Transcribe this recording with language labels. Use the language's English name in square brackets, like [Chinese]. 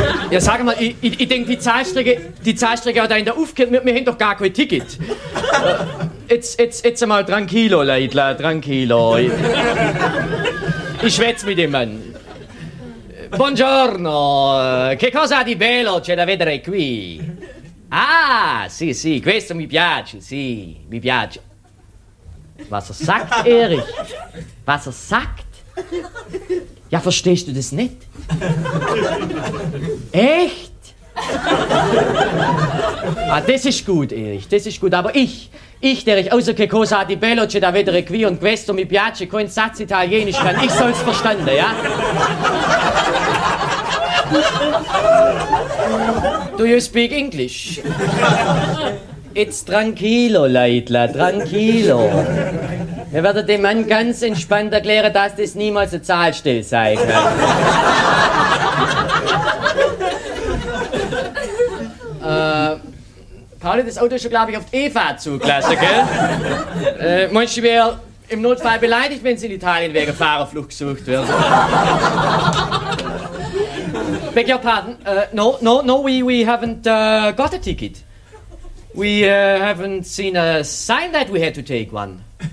[German] Ja, sag mal, ich denke, die Zahlstrecke hat einen da aufgehört. Wir haben doch gar kein Ticket. Jetzt einmal tranquilo, Leidler, tranquilo. Ich schwätze mit dem Mann. [Italian] Buongiorno. Che cosa di bello c'è da vedere qui? Ah, sì, questo mi piace, sì, mi piace. [German] Was er sagt, Erich? Was er sagt? Ja, verstehst du das nicht? Echt? Ah, das ist gut, Erich, das ist gut. Aber ich, der ich außer [Italian] che cosa di bello c'è da vedere qui [German] und [Italian] questo mi piace, [German] kein Satz Italienisch kann, ich soll's verstanden, ja? [English] Do you speak English? It's tranquilo, Leidler, tranquilo. [German] Wir werden dem Mann ganz entspannt erklären, dass das niemals eine Zahlstelle sein kann. Pauli, das Auto ist schon, glaube ich, auf die E-Fahrt zugelassen, gell? Meinst du, ich wäre im Notfall beleidigt, wenn sie in Italien wegen Fahrerflucht gesucht werden? [English] Beg your pardon. No, we haven't got a ticket. We haven't seen a sign that we had to take one.